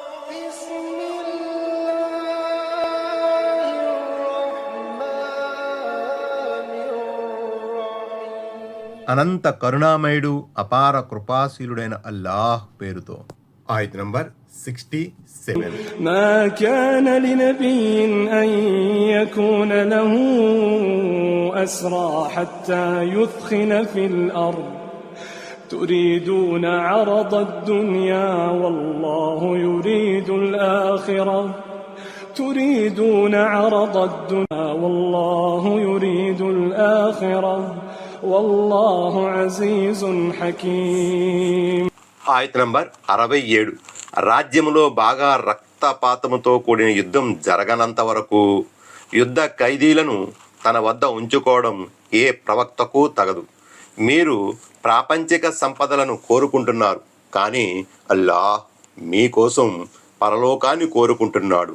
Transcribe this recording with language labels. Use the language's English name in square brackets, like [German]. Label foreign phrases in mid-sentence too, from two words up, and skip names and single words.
[Telugu] అనంత కరుణామయుడు అపార కృపాశీలుడైన అల్లాహ్ పేరుతో. ఆయత్ నంబర్ 67. [Arabic] ما كان لنبي أن يكون له أسرى حتى يثخن في الأرض تريدون عرض الدنيا والله يريد الآخرة تريدون عرض الدنيا والله يريد الآخرة والله عزيز حكيم. [Telugu] ఆయత్ నంబర్ 67. రాజ్యములో బాగా రక్తపాతముతో కూడిన యుద్ధం జరగనంత వరకు యుద్ధ ఖైదీలను తన వద్ద ఉంచుకోవడం ఏ ప్రవక్తకు తగదు. మీరు ప్రాపంచిక సంపదలను కోరుకుంటున్నారు, కానీ అల్లాహ్ మీకోసం పరలోకాన్ని కోరుకుంటున్నాడు.